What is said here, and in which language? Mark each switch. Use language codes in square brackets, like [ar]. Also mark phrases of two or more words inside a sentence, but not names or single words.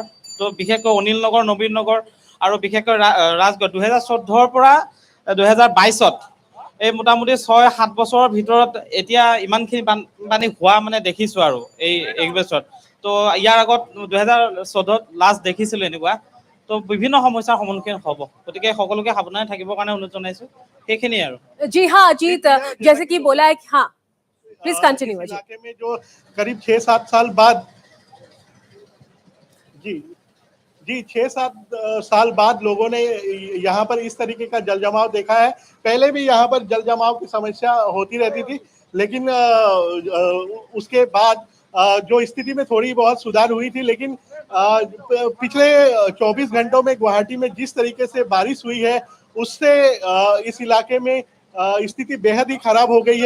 [as] তো বিশেষকৈ অনিল নগৰ, নবীন নগৰ আৰু বিশেষকৈ ৰাজগড় 2014 পৰা 2022 এই মোটামুটি 6-7 বছৰৰ ভিতৰত এতিয়া ইমানখিনি বানপানী হোৱা মানে দেখিছোঁ আৰু এই বছৰত। তো ইয়াৰ আগত 2014 লাষ্ট দেখিছিলোঁ এনেকুৱা। তো বিভিন্ন সমস্যাৰ সন্মুখীন হ'ব, গতিকে সকলোকে সাৱধানে থাকিবৰ কাৰণে অনুৰোধ জনাইছোঁ। সেইখিনিয়ে আৰু। [hi] जी हाँ अजीत, जैसे कि बोला है, हाँ [en] please continue [hi] अजीत। इलाके में जो करीब 6-7 साल बाद जी 6-7 साल बाद लोगों ने यहाँ पर इस तरीके का जल जमाव देखा है। पहले भी यहाँ पर जल जमाव की समस्या होती रहती थी, लेकिन उसके बाद जो स्थिति में थोड़ी बहुत सुधार हुई थी, लेकिन पिछले 24 घंटों में गुवाहाटी में जिस तरीके से बारिश हुई है, उससे इस इलाके में स्थिति बेहद ही खराब हो गई है।